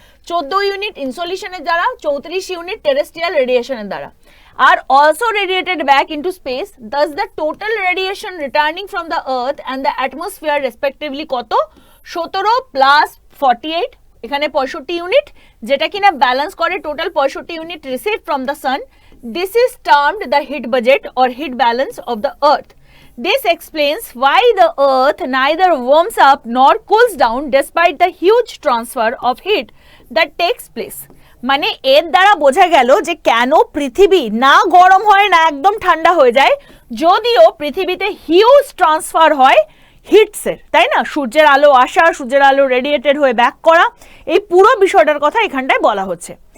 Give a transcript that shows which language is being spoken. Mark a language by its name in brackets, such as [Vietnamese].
[Bangla] 14 unit ইনসোলেশনের দ্বারা, 34 unit terrestrial রেডিয়েশনের দ্বারা, [English] are also radiated back into space. Thus the total radiation returning from the earth and the atmosphere respectively [Bangla] কত? 17 plus 48, এখানে 65 unit, যেটা কিনা balance করে total 65 unit [English] Receive from the sun. This is termed the heat budget or heat balance of the earth. This explains why the earth neither warms up nor cools down despite the huge transfer of heat that takes place. [Bangla] মানে এর দ্বারা বোঝা গেল যে কেন পৃথিবী না গরম হয় না একদম ঠান্ডা হয়ে যায়, যদিও পৃথিবীতে হিউজ ট্রান্সফার হয় হিটসের, তাই না? সূর্যের আলো আসা, সূর্যের আলো রেডিয়েটেড হয়ে ব্যাক করা, এই পুরো বিষয়টার কথা এখানটায় বলা হচ্ছে।